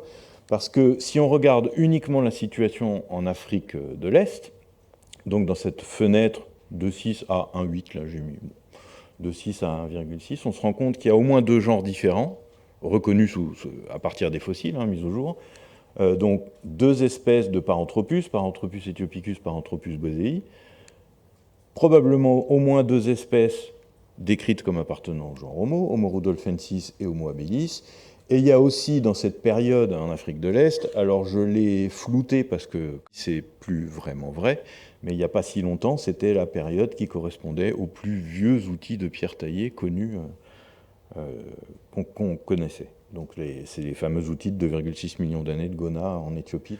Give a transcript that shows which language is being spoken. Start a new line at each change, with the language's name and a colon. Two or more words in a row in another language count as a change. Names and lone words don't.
French: Parce que si on regarde uniquement la situation en Afrique de l'Est, donc dans cette fenêtre de 6 à 1,8, là j'ai mis de 6 à 1,6, on se rend compte qu'il y a au moins deux genres différents, reconnus à partir des fossiles mis au jour. Donc deux espèces de Paranthropus, Paranthropus aethiopicus, Paranthropus bosei, probablement au moins deux espèces décrites comme appartenant au genre Homo, Homo rudolfensis et Homo habilis. Et il y a aussi dans cette période en Afrique de l'Est, alors je l'ai flouté parce que c'est plus vraiment vrai, mais il n'y a pas si longtemps, c'était la période qui correspondait aux plus vieux outils de pierre taillée connus qu'on connaissait. Donc c'est les fameux outils de 2,6 millions d'années de Gona en Éthiopie.